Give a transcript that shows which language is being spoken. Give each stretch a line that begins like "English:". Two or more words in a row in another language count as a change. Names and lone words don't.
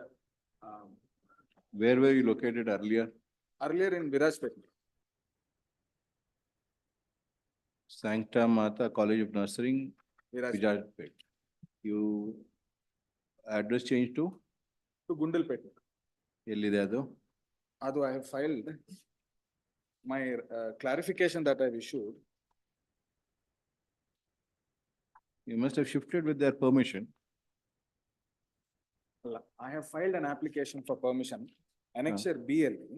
English: Where were you located earlier? earlier in Virajpet. Sancta Mata College of Nursing, Virajpet. Vijaypet. You address change to? To Gundalpet.
Kannada: Ellide adu?
English: Adu I have filed my clarification that I've issued. You must have shifted with their permission. I have filed an application for permission, annexure BLE.